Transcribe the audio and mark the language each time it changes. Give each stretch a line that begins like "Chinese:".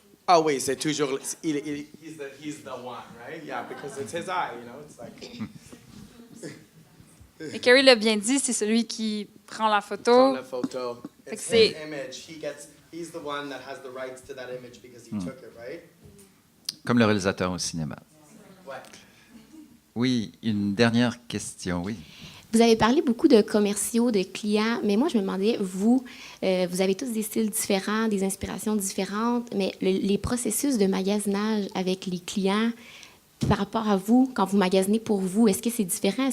English: Oh,
French: oui, c'est toujours,
English: he's the one, right? Yeah, because it's his eye, it's like...
French: Et Carrie l'a bien dit, c'est celui qui prend la photo. Prend la photo. It's
English: his image. He's the one that has the rights to that image because he took it, right?
French: Comme le réalisateur au cinéma. Ouais. Oui, une dernière question, oui. Vous avez parlé beaucoup de commerciaux, de clients, mais moi, je me demandais, vous avez tous des styles différents, des inspirations différentes, mais les processus de magasinage avec les clients, par rapport à vous, quand vous magasinez pour vous, est-ce que c'est différent?